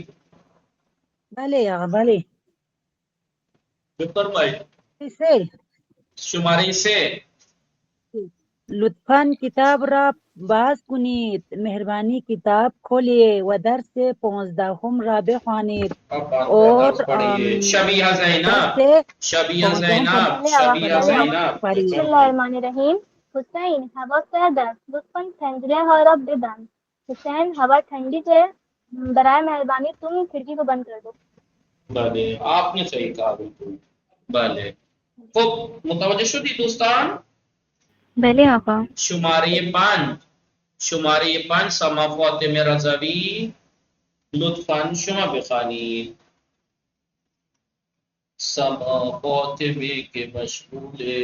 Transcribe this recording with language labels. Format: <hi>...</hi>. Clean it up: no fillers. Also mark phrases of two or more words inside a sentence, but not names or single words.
<fa>بله آقا بله. بفرمایید.</fa> <ur>سے</ur> <fa>شماره 3 لطفاً کتاب را باز کنید،</fa> <ur>مہربانی کتاب کھولیے</ur> <fa>و درس 15 را بخوانید.</fa> <ur>اور درس پڑھیے. شبیہ زینب، درس شبیہ زینب، شبیہ زینب.</ur> <ar>بسم الله الرحمن الرحیم.</ar> <fa>حسین هوا سرد است، لطفاً پنجره ها را ببند.</fa> <ur>حسین هوا ٹھنڈی ہے، برائے مہربانی تم کھڑکی کو بند کر دو. بله آپ نے صحیح کہا بالکل.</ur> <fa>بله خب متوجہ شدی دوستان؟ بله آقا. شماره 5، شماره 5 سما فاطمه رضوی لطفاً شما بخوانید.</fa> <ur>سما فاطمه کے مشغول.</ur>